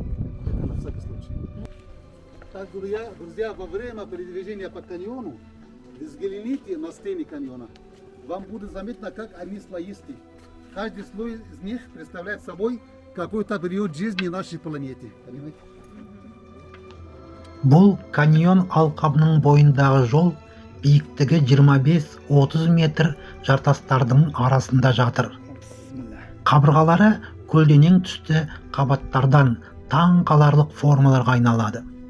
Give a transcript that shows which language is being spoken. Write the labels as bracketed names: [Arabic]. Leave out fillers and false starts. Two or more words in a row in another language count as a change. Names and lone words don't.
[Russian] Это на всякий случай. Так, друзья, во время передвижения по каньону, взгляните на стены каньона. Вам будет заметно, как они слоисты. Каждый слой из них представляет собой какой-то период жизни нашей планеты. Понимаете? [Kazakh] Бұл каньон алқабының бойындағы жол биіктігі 25-30 метр жартастардың арасында жатыр. Қабырғалары көлденең түсті қабаттардан таң қаларлық формаларға айналады.